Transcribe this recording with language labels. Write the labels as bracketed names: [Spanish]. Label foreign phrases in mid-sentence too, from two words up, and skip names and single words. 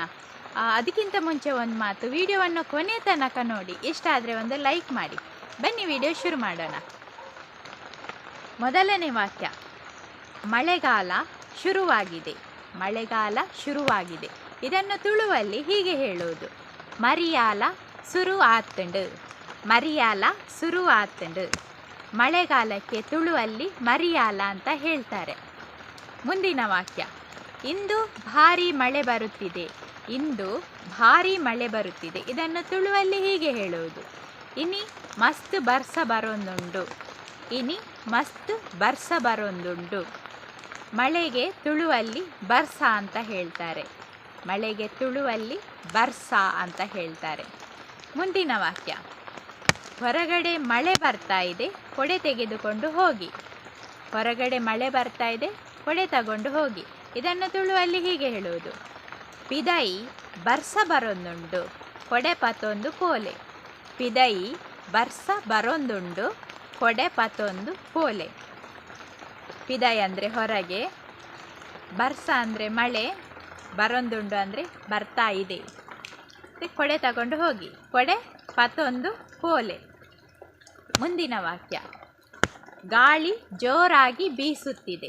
[Kannada] ಅದಕ್ಕಿಂತ ಮುಂಚೆ ಒಂದು ಮಾತು, ವಿಡಿಯೋವನ್ನು ಕೊನೆ ತನಕ ನೋಡಿ, ಇಷ್ಟ ಆದರೆ ಒಂದು ಲೈಕ್ ಮಾಡಿ. ಬನ್ನಿ ವಿಡಿಯೋ ಶುರು ಮಾಡೋಣ. ಮೊದಲನೇ ವಾಕ್ಯ, ಮಳೆಗಾಲ ಶುರುವಾಗಿದೆ. ಮಳೆಗಾಲ ಶುರುವಾಗಿದೆ. ಇದನ್ನು ತುಳುವಲ್ಲಿ ಹೀಗೆ ಹೇಳುವುದು, [Tulu] ಮರಿಯಾಲ ಸುರು ಆತಂಡು. ಮರಿಯಾಲ ಸುರು ಆತಂಡು. [Kannada] ಮಳೆಗಾಲಕ್ಕೆ ತುಳುವಲ್ಲಿ ಮರಿಯಾಲ ಅಂತ ಹೇಳ್ತಾರೆ. ಮುಂದಿನ ವಾಕ್ಯ, ಇಂದು ಭಾರಿ ಮಳೆ ಬರುತ್ತಿದೆ. ಇಂದು ಭಾರಿ ಮಳೆ ಬರುತ್ತಿದೆ. ಇದನ್ನು ತುಳುವಲ್ಲಿ ಹೀಗೆ ಹೇಳುವುದು, [Tulu] ಇನಿ ಮಸ್ತ್ ಬರ್ಸ ಬರೊಂದುಂಡು. ಇನಿ ಮಸ್ತ್ ಬರ್ಸ ಬರೊಂದುಂಡು. [Kannada] ಮಳೆಗೆ ತುಳುವಲ್ಲಿ ಬರ್ಸ ಅಂತ ಹೇಳ್ತಾರೆ. ಮಳೆಗೆ ತುಳುವಲ್ಲಿ ಬರ್ಸ ಅಂತ ಹೇಳ್ತಾರೆ. ಮುಂದಿನ ವಾಕ್ಯ, ಹೊರಗಡೆ ಮಳೆ ಬರ್ತಾ ಇದೆ, ಕೊಡೆ ತೆಗೆದುಕೊಂಡು ಹೋಗಿ. ಹೊರಗಡೆ ಮಳೆ ಬರ್ತಾ ಇದೆ, ಕೊಡೆ ತಗೊಂಡು ಹೋಗಿ. ಇದನ್ನು ತುಳುವಲ್ಲಿ ಹೀಗೆ ಹೇಳುವುದು, [Tulu] ಪಿದೈ ಬರ್ಸ ಬರೊಂದುಂಡು, ಕೊಡೆ ಪತೊಂದು ಪೋಲೆ. ಪಿದೈ ಬರ್ಸ ಬರೊಂದುಂಡು, ಕೊಡೆ ಪತೊಂದು ಪೋಲೆ. [Kannada] ಪಿದೈ ಅಂದರೆ ಹೊರಗೆ, ಬರ್ಸ ಅಂದರೆ ಮಳೆ, ಬರೊಂದುಂಡು ಅಂದರೆ ಬರ್ತಾ ಇದೆ. ಕೊಡೆ ತಗೊಂಡು ಹೋಗಿ, [Tulu] ಕೊಡೆ ಪತೊಂದು ಪೋಲೆ. [Kannada] ಮುಂದಿನ ವಾಕ್ಯ, ಗಾಳಿ ಜೋರಾಗಿ ಬೀಸುತ್ತಿದೆ.